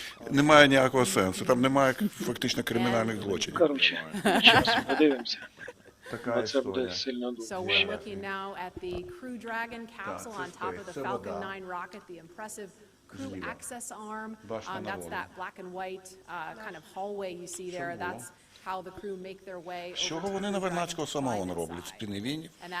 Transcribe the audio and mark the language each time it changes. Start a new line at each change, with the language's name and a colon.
Ukrainian: Немає ніякого сенсу. Там немає фактично кримінальних злочинів. Коротше, зараз подивимося. Така історія.
English: So we're looking now at the Crew Dragon capsule on top of the Falcon 9 rocket, the impressive crew access arm. That's that black and white kind of hallway you see there. That's how the crew make their way.
Ukrainian: З чого вони на Вернадського самого роблять? З піневінів?